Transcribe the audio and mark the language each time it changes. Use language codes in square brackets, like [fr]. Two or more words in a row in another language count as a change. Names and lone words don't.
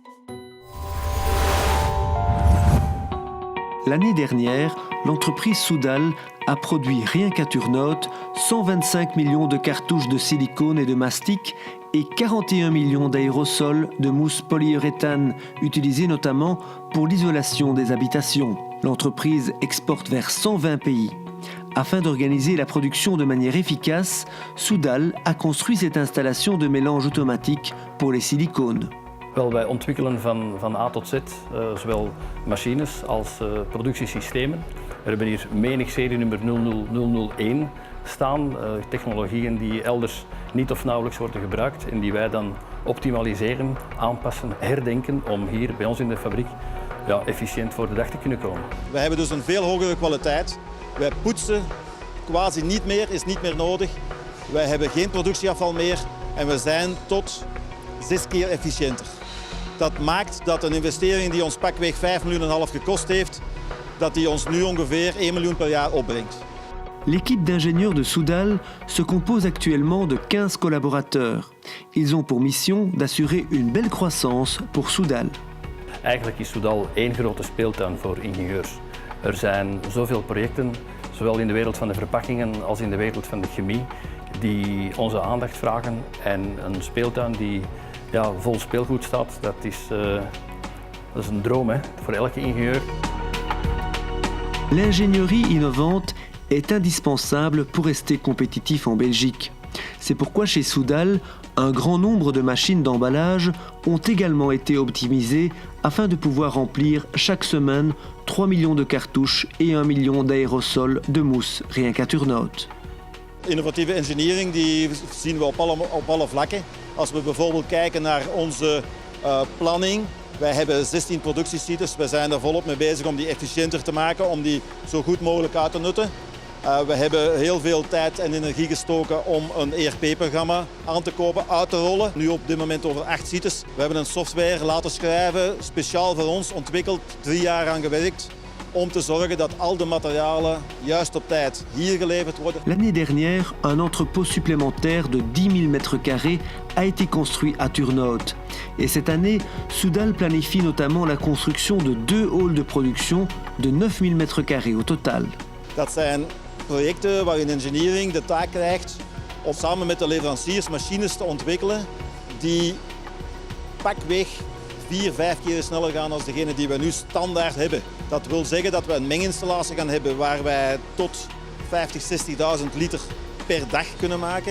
[fr] L'année dernière, l'entreprise Soudal a produit rien qu'à Turnhout 125 millions de cartouches de silicone et de mastic et 41 millions d'aérosols de mousse polyuréthane utilisés notamment pour l'isolation des habitations. L'entreprise exporte vers 120 pays. Afin d'organiser la production de manière efficace, Soudal a construit cette installation de mélange automatique pour les silicones. [nl] Wel, wij ontwikkelen van A tot Z zowel machines als productiesystemen. We hebben hier menig serienummer 00001 staan, technologieën die elders niet of nauwelijks worden gebruikt en die wij dan optimaliseren, aanpassen, herdenken om hier bij ons in de fabriek efficiënt voor de dag te kunnen komen. We hebben dus een veel hogere kwaliteit. Wij poetsen quasi niet meer, is niet meer nodig. Wij hebben geen productieafval meer en we zijn tot 6 keer efficiënter. Dat maakt dat een investering die ons pakweg 5,5 miljoen gekost heeft, dat die ons nu ongeveer 1 miljoen per jaar opbrengt. [fr] L'équipe d'ingénieurs de Soudal se compose actuellement de 15 collaborateurs. Ils ont pour mission d'assurer une belle croissance pour Soudal. [nl] Eigenlijk is Soudal één grote speeltuin voor ingenieurs. Er zijn zoveel projecten, zowel in de wereld van de verpakkingen als in de wereld van de chemie, die onze aandacht vragen. En een speeltuin die vol speelgoed staat, dat is een droom voor elke ingenieur. [fr] L'ingénierie innovante est indispensable pour rester compétitif en Belgique. C'est pourquoi chez Soudal, un grand nombre de machines d'emballage ont également été optimisées afin de pouvoir remplir chaque semaine 3 millions de cartouches et 1 million d'aérosols de mousse, rien qu'à Turnhout. [nl] Innovatieve engineering die zien we op alle vlakken. Als we bijvoorbeeld kijken naar onze planning. Wij hebben 16 productiesites. We zijn er volop mee bezig om die efficiënter te maken, om die zo goed mogelijk uit te nutten. We hebben heel veel tijd en energie gestoken om een ERP-programma aan te kopen, uit te rollen. Nu op dit moment over 8 sites. We hebben een software laten schrijven, speciaal voor ons ontwikkeld, 3 jaar aan gewerkt, om te zorgen dat al de materialen juist op tijd hier geleverd worden. [fr] L'année dernière, un entrepôt supplémentaire de 10 000 m² a été construit à Turnhout. Et cette année, Soudal planifie notamment la construction de 2 halls de production de 9 000 m² au total. [nl] Dat zijn projecten waarin engineering de taak krijgt om samen met de leveranciers machines te ontwikkelen die pakweg 4, 5 keer sneller gaan dan degene die we nu standaard hebben. Dat wil zeggen dat we een menginstallatie gaan hebben waar wij tot 50.000, 60.000 liter per dag kunnen maken.